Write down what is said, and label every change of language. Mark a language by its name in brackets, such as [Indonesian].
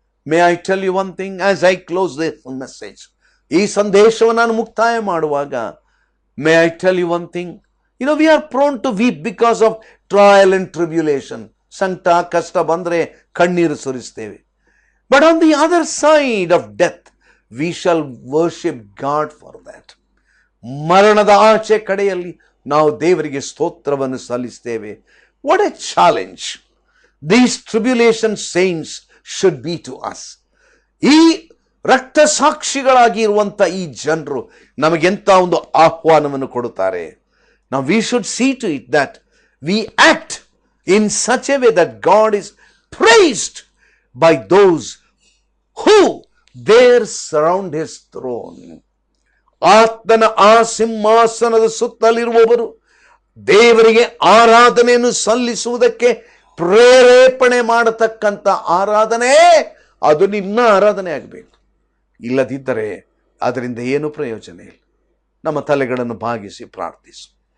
[English] May I tell you one thing as I close this message? [Kannada] ಈ ಸಂದೇಶವನ್ನು ನಾನು ಮುಕ್ತಾಯ ಮಾಡುವಾಗ, [English] may I tell you one thing? We are prone to weep because of trial and tribulation. [Kannada] ಸಂಕಟ, ಕಷ್ಟ ಬಂದ್ರೆ ಕಣ್ಣೀರು ಸುರಿಸ್ತೇವೆ. [English] But on the other side of death, we shall worship God for that. [Kannada] ಮರಣದ ಆಚೆ ಕಡೆಯಲ್ಲಿ ನಾವು ದೇವರಿಗೆ ಸ್ತೋತ್ರವನ್ನು ಸಲ್ಲಿಸ್ತೇವೆ. [English] What a challenge these tribulation saints should be to us. [Kannada] ಈ ರಕ್ತ ಸಾಕ್ಷಿಗಳಾಗಿ ಇರುವಂತ ಈ ಜನರು ನಮಗೆಂತ ಒಂದು ಆಹ್ವಾನವನ್ನು ಕೊಡುತ್ತಾರೆ. [English] Now we should see to it that we act in such a way that God is praised by those who there surround His throne. [Kannada] ಆತನ ಆ ಸಿಂಹಾಸನದ ಸುತ್ತಲಿರುವವರು ದೇವರಿಗೆ ಆರಾಧನೆಯನ್ನು ಸಲ್ಲಿಸುವುದಕ್ಕೆ ಪ್ರೇರೇಪಣೆ ಮಾಡತಕ್ಕಂಥ ಆರಾಧನೆ, ಅದು ನಿನ್ನ ಆರಾಧನೆ ಆಗಬೇಕು. ಇಲ್ಲದಿದ್ದರೆ ಅದರಿಂದ ಏನು ಪ್ರಯೋಜನ ಇಲ್ಲ. ನಮ್ಮ ತಲೆಗಳನ್ನು ಭಾಗಿಸಿ ಪ್ರಾರ್ಥಿಸು.